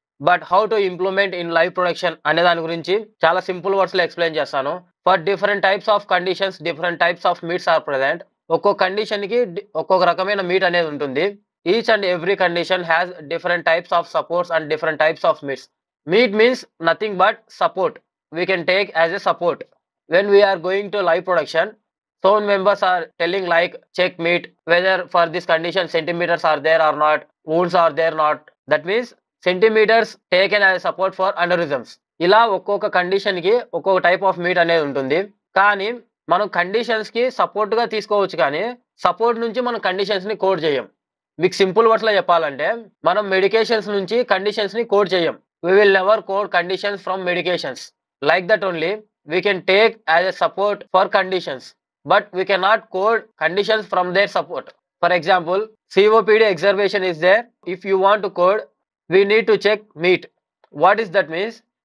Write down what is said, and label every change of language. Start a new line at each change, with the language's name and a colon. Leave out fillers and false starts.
English: but how to implement in live production
Telugu: అనే దాని గురించి చాలా సింపుల్ వర్డ్స్ లో ఎక్స్ప్లెయిన్ చేస్తాను.
English: For different types of conditions different types of meets are present.
Telugu: ఒక్కొక్క కండిషన్ కి ఒక్కొక్క రకమైన మీట్ అనేది ఉంటుంది.
English: Each and every condition has different types of supports and different types of meets. Meet means nothing but support. We can take as a support. When we are going to live production, some members are telling like check meet whether for this condition centimeters are there or not, wounds are there not. That means centimeters taken as support for aneurysms.
Telugu: ఇలా ఒక్కొక్క condition కి ఒక్కొక్క type of meat అనేది ఉంటుంది. కానీ మనం conditions కి support గా తీసుకోవచ్చు, కానీ సపోర్ట్ నుంచి మనం కండిషన్స్ ని కోడ్ చేయం. మీకు సింపుల్ వర్డ్స్ లో చెప్పాలంటే మనం మెడికేషన్స్ నుంచి కండిషన్స్ ని కోడ్ చేయం.
English: We will never code conditions from medications. Like that only, we can take as a support for conditions, but we cannot code conditions from their support. For example, COPD exacerbation is there. If you want to code, we need to check meet. What is that means?